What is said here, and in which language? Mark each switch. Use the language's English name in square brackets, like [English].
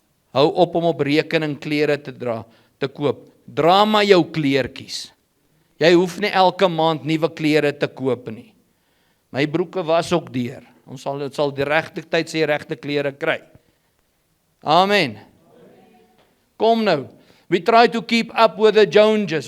[Afrikaans] Hou op om op rekening klere te koop. Dra maar jou kleertjies. Jy hoef nie elke maand nuwe klere te koop nie. My broeke was ook deur. Ons sal die regte tyd sy regte klere kry. Amen. Kom nou. [English] We try to keep up with the Joneses.